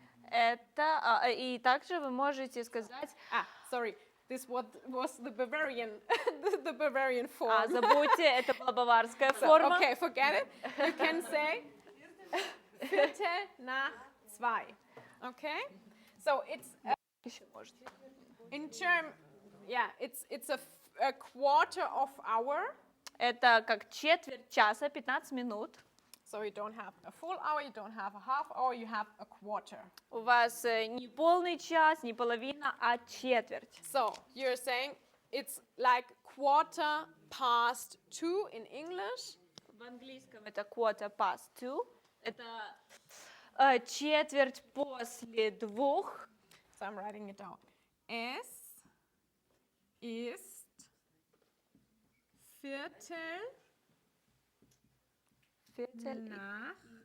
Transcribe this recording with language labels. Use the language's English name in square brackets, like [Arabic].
[Russian] Это, и также вы можете сказать, [English] Sorry, this was the Bavarian, the Bavarian form. [Russian] забудьте, это была баварская [English] So, [Russian] форма. [English] okay, forget it. You can say 2:45. Okay? So it's [Russian] Еще можете. [English] in term, it's a quarter of hour. [Russian] Это как четверть часа, 15 минут. [English] So you don't have a full hour, you don't have a half hour, you have a quarter. [Russian] У вас не полный час, не половина, а четверть. [English] So you're saying it's like 2:15 in English. [Russian] В английском это [English] quarter past 2. [Russian] Это четверть после 2. [English] So I'm writing it down. [German] Es ist Viertel nach